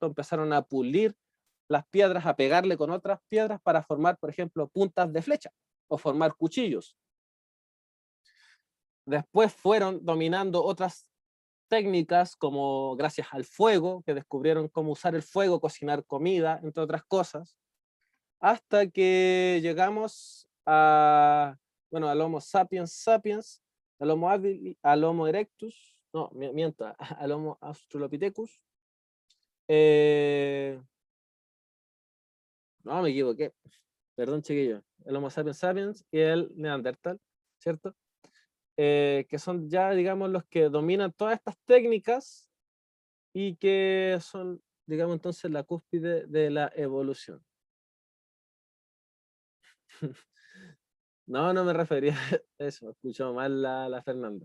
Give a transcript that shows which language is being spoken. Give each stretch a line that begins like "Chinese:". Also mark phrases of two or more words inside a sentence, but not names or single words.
Spanish: Empezaron a pulir las piedras, a pegarle con otras piedras para formar, por ejemplo, puntas de flecha o formar cuchillos. Después fueron dominando otras técnicas como gracias al fuego, que descubrieron cómo usar el fuego, cocinar comida, entre otras cosas, hasta que llegamos a, bueno, al Homo sapiens sapiens, al Homo habilis, al Homo erectus, no, miento, al Homo australopithecus. No, me equivoqué, perdón chiquillo, el Homo sapiens sapiens y el Neandertal, ¿cierto? Que son ya, digamos, los que dominan todas estas técnicas y que son, digamos, entonces la cúspide de la evolución. No, no me refería a eso, escuchó mal la Fernanda.